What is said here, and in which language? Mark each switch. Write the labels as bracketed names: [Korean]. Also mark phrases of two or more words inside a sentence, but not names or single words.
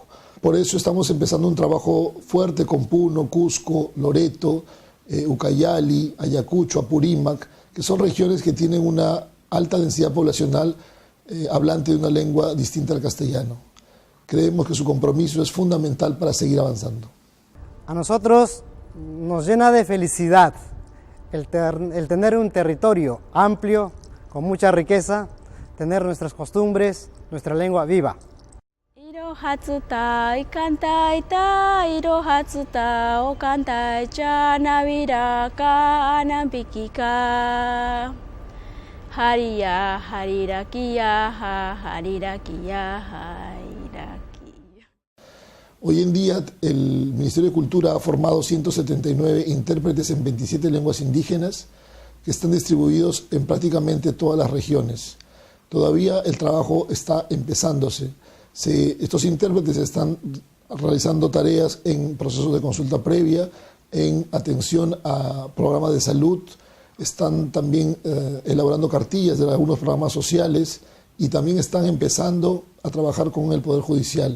[Spanish] Por eso estamos empezando un trabajo fuerte con Puno, Cusco, Loreto, Ucayali, Ayacucho, Apurímac, que son regiones que tienen una alta densidad poblacional hablante de una lengua distinta al castellano. Creemos que su compromiso es fundamental para seguir avanzando. A nosotros nos llena de felicidad el tener un territorio amplio, con mucha riqueza, tener nuestras costumbres, nuestra lengua viva. [Asháninka] Irohatsuta ikantaita, irohatsuta okantaicha naviraka anampikika. Hariya, harirakiya, harirakiya, harirakiya. [Spanish] Hoy en día el Ministerio de Cultura ha formado 179 intérpretes en 27 lenguas indígenas que están distribuidos en prácticamente todas las regiones. Todavía el trabajo está empezándose. Estos intérpretes están realizando tareas en procesos de consulta previa, en atención a programas de salud, están también elaborando cartillas de algunos programas sociales y también están empezando a trabajar con el Poder Judicial.